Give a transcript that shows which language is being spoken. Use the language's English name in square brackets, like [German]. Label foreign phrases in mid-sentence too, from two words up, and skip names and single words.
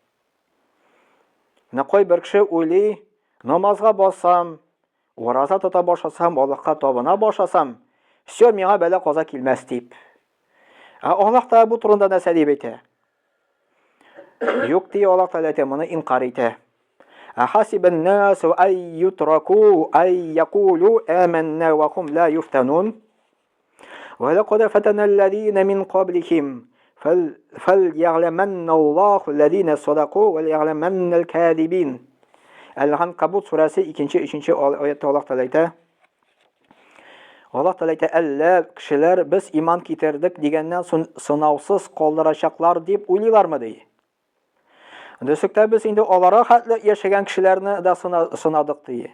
[Tatar] Кайбер кеше уйлый, намазга бассам, ураза тота башласам, Аллаһка табына башласам, все, миңа бәла каза килмәс дип. Аллаһ Тәгалә бу турында нәрсә дип әйтә? Юк ди, Аллаһ Тәгалә моны инкар итә. [Arabic] أحسب الناس أن يتركوا أن يقولوا آمنا وهم لا يفتنون ولقد فتنا الذين من قبلهم فليعلمن الله الذين صدقوا وليعلمن الكاذبين. [Tatar] Әл-Анкабут сүрәсе 2-3 аятта Аллаһ Тәгалә әйтә. Аллаһ Тәгалә әйтә, әллә кешеләр без иман китердек дигәннән соң сынаусыз калдырачаклар дип уйлыйлармы ди. Дөрестә без инде аларга хәтле яшәгән кешеләрне дә сынадык ди.